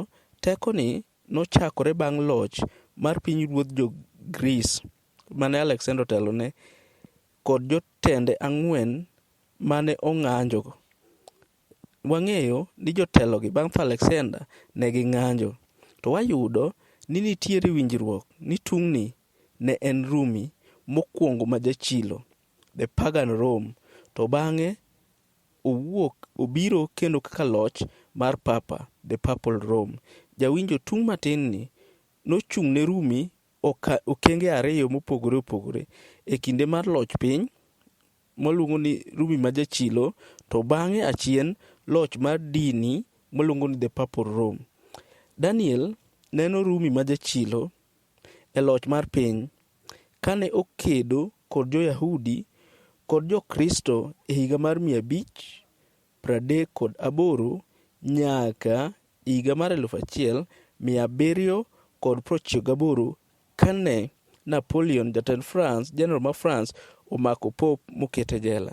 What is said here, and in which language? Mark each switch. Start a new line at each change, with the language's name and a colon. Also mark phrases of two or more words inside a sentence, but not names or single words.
Luo (Kenya and Tanzania): Tekoni nochakore bang' loch mar pinyruodh jo-Greece mane Alexander otelone kod jotende ang'wen mane ong'anjo. Wang'eyo ni jotelogi bang' tho Alexander ne ging'anjo. To wayudo ni nitiere winjruok ni tungni ne en Rumi mokwongo ma jachilo,
English: the pagan Rome,
Luo (Kenya and Tanzania): to bang'e obiro kendo kaka loch mar Papa,
English: the papal Rome.
Luo (Kenya and Tanzania): Jawinjo, tung matin ni nochung' ne Rumi okenge ariyo mopogore opogore e kinde mar loch piny moluongo ni Rumi ma jachilo, to bang'e achien loch mar dini moluongo ni
English: the papal Rome.
Luo (Kenya and Tanzania): Daniel neno Rumi ma jachilo e loch mar piny kane okedo kod jo-Yahudi kod jo-Kristo e higa mar 538 nyaka higa mar 1798 kane Napoleon, jatend France, general ma France, omako Pope mokete jela.